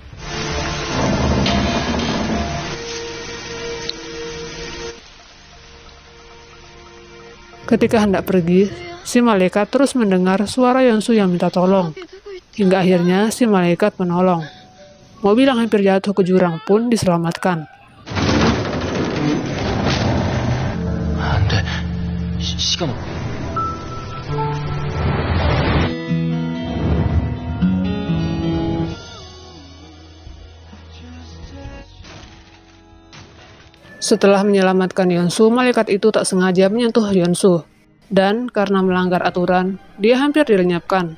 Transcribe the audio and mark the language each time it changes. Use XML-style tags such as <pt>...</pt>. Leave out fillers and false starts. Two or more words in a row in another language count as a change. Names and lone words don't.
<id>Ketika hendak pergi, si malaikat terus mendengar suara Yonsu yang minta tolong. Hingga akhirnya si malaikat menolong. Mobil yang hampir jatuh ke jurang pun diselamatkan.</id> <ko>안 돼. 시간 없...</ko> <id>Setelah menyelamatkan Yonsu, malaikat itu tak sengaja menyentuh Yonsu. Dan karena melanggar aturan, dia hampir dilenyapkan.</id>